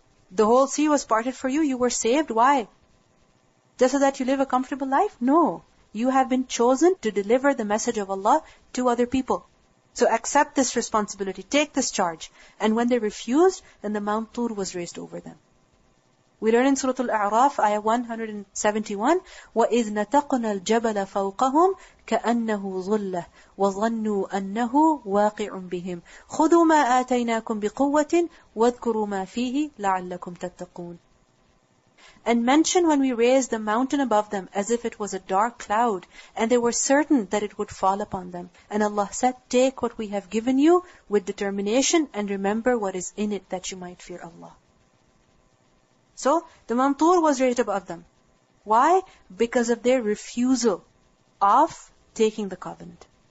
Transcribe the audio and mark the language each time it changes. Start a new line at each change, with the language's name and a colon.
English: The whole sea was parted for you. You were saved. Why? Just so that you live a comfortable life? No. You have been chosen to deliver the message of Allah to other people. So accept this responsibility, take this charge. And when they refused, then the Mount Tur was raised over them. We learn in Surah Al-A'raf, ayah 171,
Arabic: وَإِذْ نَتَقْنَا الْجَبَلَ فَوْقَهُمْ كَأَنَّهُ ظُلَّةٌ وَظَنُّوا أَنَّهُ وَاقِعٌ بِهِمْ خُذُوا مَا آتَيْنَاكُمْ بِقُوَّةٍ وَاذْكُرُوا مَا فِيهِ لَعَلَّكُمْ تَتَّقُونَ.
English: And mention when we raised the mountain above them as if it was a dark cloud, and they were certain that it would fall upon them. And Allah said, take what we have given you with determination and remember what is in it that you might fear Allah. So, the Mount Tur was raised above them. Why? Because of their refusal of taking the covenant.